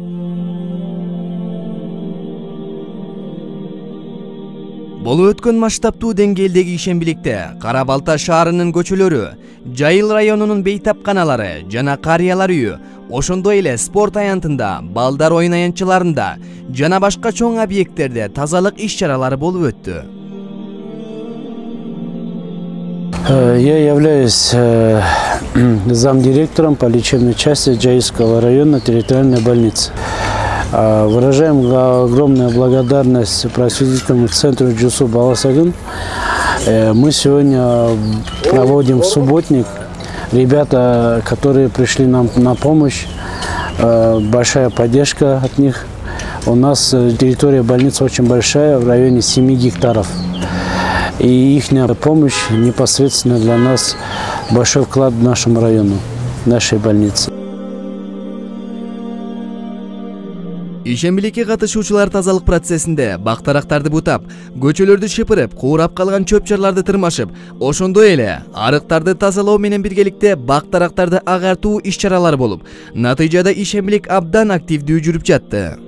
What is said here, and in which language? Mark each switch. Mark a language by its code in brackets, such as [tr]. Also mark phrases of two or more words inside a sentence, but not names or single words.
[ky] Болуп өткөн масштабтуу деңгээлдеги ишенбиликте Кара-Балта шаарынын көчөлөрү, Жайыл районунун бейтапканалары жана карыялар үйү, ошондой эле спорт аянтында, балдар оюн аянтчыларында жана башка чоң объекттерде тазалык иш-чаралары болуп өттү. [ru] Я являюсь замдиректором по лечебной части Джаильского района территориальной больницы. Выражаем огромную благодарность просветительному центру Жусуп Баласагын. Мы сегодня проводим субботник. Ребята, которые пришли нам на помощь, большая поддержка от них. У нас территория больницы очень большая, в районе 7 гектаров. И их помощь непосредственно для нас большой вклад в нашему району, в нашей больнице. [ky] Ишенбиликке катышуучулар тазалык процессинде бак-дарактарды бутап, көчөлөрдү шыпырып, куурап калган чөп-чарларды тырмашып, ошондой эле арыктарды тазалоо менен биргеликте бак-дарактарды агартуу иш-чаралары болуп, натыйжада ишенбилик абдан активдүү жүрүп жатты.